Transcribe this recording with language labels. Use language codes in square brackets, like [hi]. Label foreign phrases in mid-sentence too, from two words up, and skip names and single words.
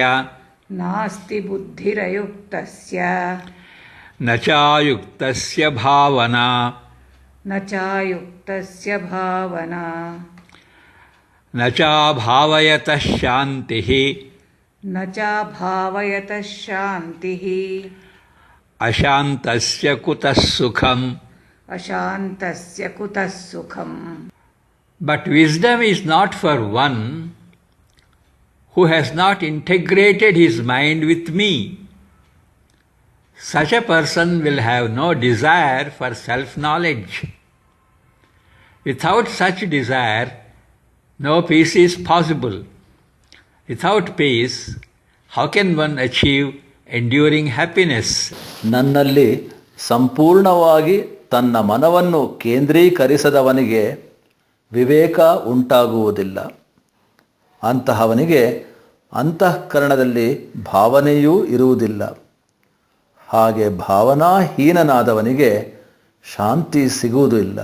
[sa] ನಾಸ್ತಿ ಬುದ್ಧಿರಯುಕ್ತಸ್ಯ ನ ಚಾಯುಕ್ತಸ್ಯ ಭಾವನಾ ನ ಚಾಯುಕ್ತಸ್ಯ ಭಾವನಾ ನ ಚಾಭಾವಯತಃ ಶಾಂತಿಃ ನ ಚಾಭಾವಯತಃ ಶಾಂತಿಃ ಅಶಾಂತಸ್ಯ ಕುತಃ ಸುಖಂ. ಅಶಾಂತಸ್ಯ ಕುತಃ ಸುಖಂ. [en] But wisdom is not for one who has not integrated his mind with me. Such a person will have no desire for self-knowledge. Without such desire, no peace is possible. Without peace, how can one achieve enduring happiness? [kn] ನನ್ನಲ್ಲಿ ಸಂಪೂರ್ಣವಾಗಿ ತನ್ನ ಮನವನ್ನು ಕೇಂದ್ರೀಕರಿಸದವನಿಗೆ ವಿವೇಕ ಉಂಟಾಗುವುದಿಲ್ಲ. ಅಂತಹವನಿಗೆ ಅಂತಃಕರಣದಲ್ಲಿ ಭಾವನೆಯೂ ಇರುವುದಿಲ್ಲ. ಹಾಗೆ ಭಾವನಾಹೀನನಾದವನಿಗೆ ಶಾಂತಿ ಸಿಗುವುದಿಲ್ಲ.